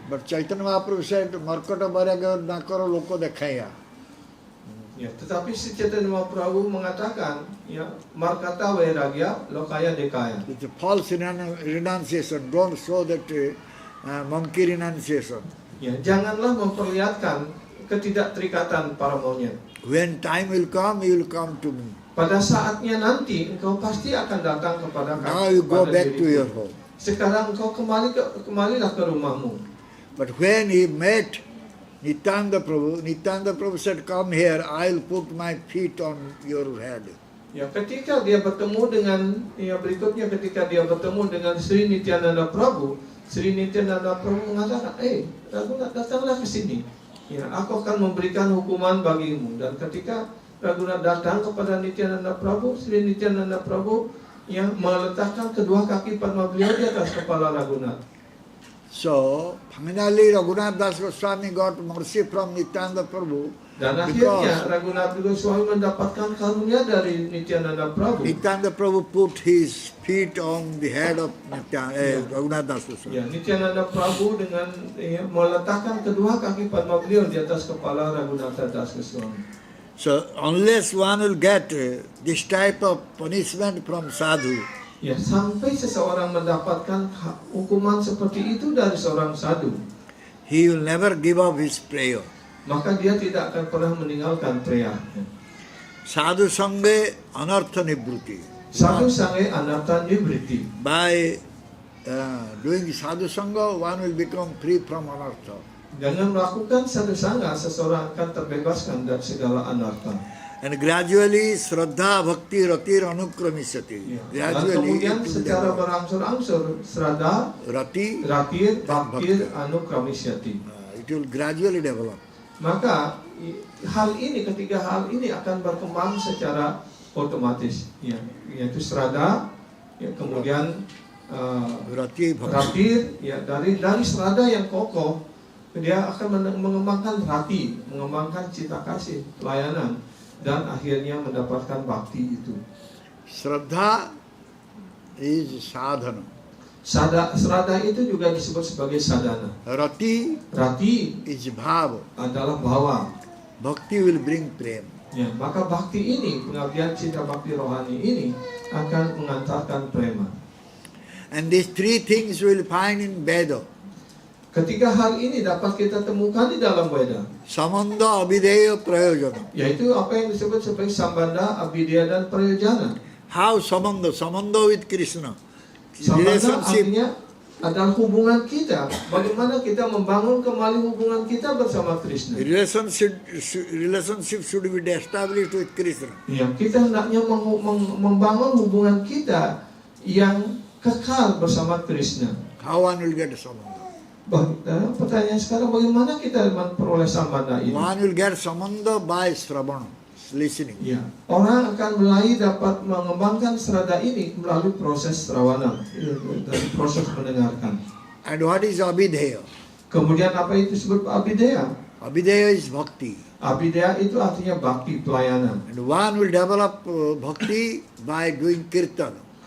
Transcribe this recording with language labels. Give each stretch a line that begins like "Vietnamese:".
English: But Chaitanya Mahaprabhu said,
Sanskrit: Markota Bharyaga Nakaro Loko Dekhaya.
Indonesian: Tetapi Sri Chaitanya Mahaprabhu mengatakan,
Sanskrit: Markata Vairagya Lokaya Dekaya.
English: It's a false renunciation. Don't show that monkey renunciation.
Indonesian: Janganlah memperlihatkan ketidakterikatan para monyet.
English: When time will come, you will come to me.
Indonesian: Pada saatnya nanti engkau pasti akan datang kepada
English: Now you go
Indonesian: kepada
English: back to
Indonesian: diriku.
English: your home.
Indonesian: Sekarang engkau kembalilah ke rumahmu.
English: But when he met Nityananda Prabhu said, come here, I'll put my feet on your head.
Indonesian: Ketika dia bertemu dengan berikutnya ketika dia bertemu dengan Sri Nityananda Prabhu, Sri Nityananda Prabhu mengatakan, Raghunath, datanglah ke sini. Aku akan memberikan hukuman bagimu. Dan ketika Raghunath datang kepada Nityananda Prabhu, Sri Nityananda Prabhu meletakkan kedua kaki Padma beliau di atas kepala Raghunath.
English: So, finally Raghunath Das Goswami got mercy from Nityananda Prabhu.
Indonesian: Dan akhirnya Raghunath Goswami mendapatkan karunia dari Nityananda Prabhu.
English: Nityananda Prabhu put his feet on the head of Raghunath Das Goswami.
Indonesian: Nityananda Prabhu dengan meletakkan kedua kaki Padma beliau di atas kepala Raghunatha Das Goswami.
English: So, unless one will get this type of punishment from sadhu,
Indonesian: Sampai seseorang mendapatkan hukuman seperti itu dari seorang sadhu,
English: he will never give up his prayer.
Indonesian: maka dia tidak akan pernah meninggalkan preya.
Sanskrit: Sadhu sange anartha nibruti. Sadhu sange anartha nibriti.
English: By doing sadhu sangha, one will become free from anartha.
Indonesian: Dengan melakukan sadhu sangha, seseorang akan terbebaskan dari segala anartha.
English: And gradually,
Sanskrit: Shraddha, Bhakti, Ratir, Anukramisati.
Indonesian: Dan
English: Gradually,
Indonesian: kemudian
English: it will
Indonesian: secara
English: develop.
Indonesian: berangsur-angsur, Shraddha,
Sanskrit: Rati, Ratir, Bhakti. Bhaktir, Anukramisyati.
English: It will gradually develop.
Indonesian: Maka ketiga hal ini akan berkembang secara otomatis, yaitu Shraddha, kemudian
Sanskrit: Rati, Bhakti.
Indonesian: Ratir, dari Shraddha yang kokoh, dia akan mengembangkan rati, mengembangkan cita kasih, pelayanan, dan akhirnya mendapatkan bakti itu.
English: Shraddha is sadhana.
Indonesian: Shraddha itu juga disebut sebagai sadhana.
Sanskrit: Rati Rati
English: is bhava.
Indonesian: adalah bhawa.
English: Bhakti will bring prem.
Indonesian: Maka bakti ini, pengabdian cinta bakti rohani ini akan mengantarkan prema.
English: And these three things we will find in Veda.
Indonesian: Ketiga hal ini dapat kita temukan di dalam Veda,
Sanskrit: Samanda, Abhideya, Prayojana.
Indonesian: yaitu apa yang disebut sebagai sambandha, abhidaya, dan prayojana.
English: How Samanda? Samanda with Krishna.
Indonesian: Sambandha
English: Relationship.
Indonesian: artinya adalah hubungan kita. Bagaimana kita membangun kembali hubungan kita bersama Krishna.
English: Relationship should be established with Krishna.
Indonesian: Ya, kita hendaknya membangun hubungan kita yang kekal bersama Krishna.
English: How one will get sambandha?
Indonesian: Pertanyaan sekarang, bagaimana kita memperoleh sambandha ini?
English: One will get sambandha by Sravana, listening.
Indonesian: Ya, orang akan mulai dapat mengembangkan serada ini melalui proses Sravana, dari proses mendengarkan.
English: And what is Abhideya?
Indonesian: Kemudian apa itu disebut Abhideya?
English: Abhideya is bhakti.
Indonesian: Abhideya itu artinya bakti, pelayanan.
English: And one will develop bhakti by doing kirtan.